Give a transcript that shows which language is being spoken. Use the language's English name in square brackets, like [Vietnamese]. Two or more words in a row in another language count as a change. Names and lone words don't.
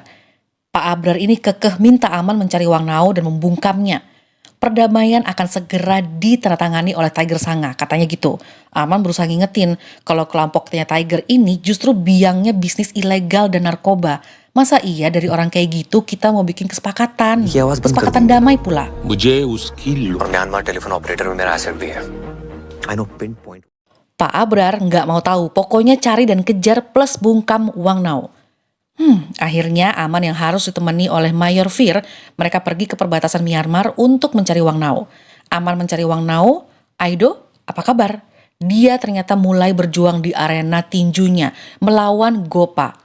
[Indonesian] Pak Abrar ini kekeh minta Aman mencari Wang Nao dan membungkamnya. Perdamaian akan segera ditandatangani oleh Tiger Sanga, katanya gitu. Aman berusaha ngingetin kalau kelompoknya Tiger ini justru biangnya bisnis ilegal dan narkoba. Masa iya dari orang kayak gitu kita mau bikin kesepakatan? Kesepakatan damai pula. [Hindi] मुझे उसकी और म्यांमार [English] telephone operator [Hindi] में मेरा एसेट भी है। [English] I know pinpoint. [Indonesian] Pak Abrar nggak mau tahu, pokoknya cari dan kejar plus bungkam Wang Nao. Akhirnya Aman yang harus ditemani oleh Mayor Fir, mereka pergi ke perbatasan Myanmar untuk mencari Wang Nao. Aman mencari Wang Nao, Aido, apa kabar? Dia ternyata mulai berjuang di arena tinjunya, melawan Gopa.